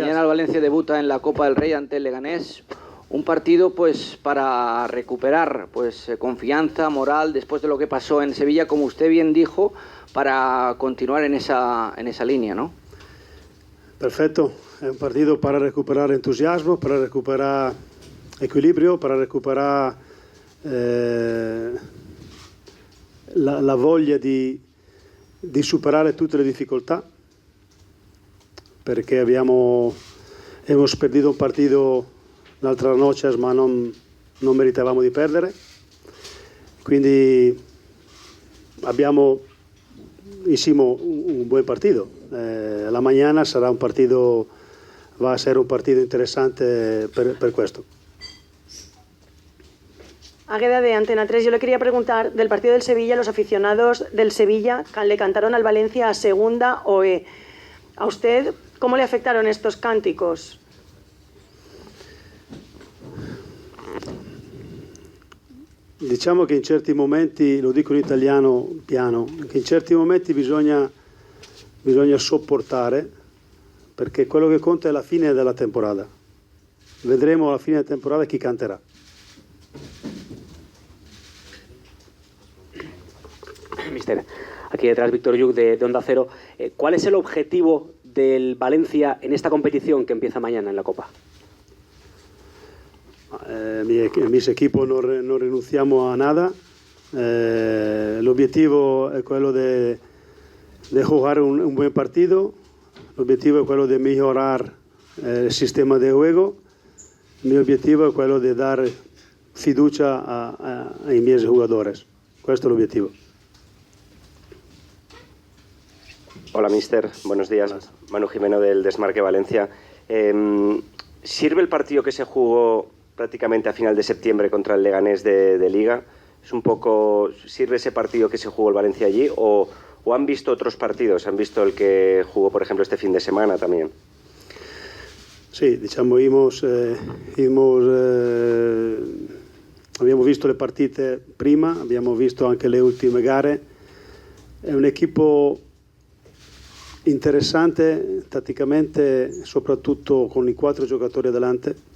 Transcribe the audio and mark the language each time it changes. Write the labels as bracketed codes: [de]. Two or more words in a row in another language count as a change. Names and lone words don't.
[es] Mañana el Valencia debuta en la Copa del Rey ante el Leganés. Un partido pues para recuperar pues confianza, moral, después de lo que pasó en Sevilla, como usted bien dijo, para continuar en esa línea, ¿no? Perfecto, es un partido para recuperar entusiasmo, para recuperar equilibrio, para recuperar [it] la voglia di superare tutte le difficoltà, perché [es] hemos perdido un partido [it] l'altra noche, ma non meritavamo di perdere, quindi [es] hicimos un buen partido. La mañana va a ser un partido interesante [it] per questo. [es] Águeda de Antena 3, yo le quería preguntar del partido del Sevilla, los aficionados del Sevilla le cantaron al Valencia a segunda OE. ¿A usted cómo le afectaron estos cánticos? [it] Diciamo che in certi momenti, lo dico in italiano piano, che in certi momenti bisogna sopportare, perché quello che conta è la fine della temporada. Vedremo alla fine della temporada chi canterà. [es] Mister, aquí detrás Víctor Lluch de Onda Cero. ¿Cuál es el objetivo del Valencia en esta competición que empieza mañana en la Copa? Mis equipos [it] non rinunciamo [es] a nada. [it] L'obiettivo è quello [es] de jugar un buen partido. [it] L'obiettivo è quello di migliorare il sistema di juego. Il mio obiettivo è quello di dare fiducia ai miei giocatori. Questo è l'obiettivo. [es] Hola, mister. Buenos días. Hola. Manu Jimeno del Desmarque Valencia. ¿Sirve el partido que se jugó prácticamente a final de septiembre contra el Leganés de Liga? ¿Es un poco, sirve ese partido que se jugó el Valencia allí o han visto otros partidos? ¿Han visto el que jugó, por ejemplo, este fin de semana también? [it] Sì, diciamo, abbiamo visto le partite prima, abbiamo visto anche le ultime gare. È un equipo interessante tatticamente, soprattutto con i 4 giocatori adelante.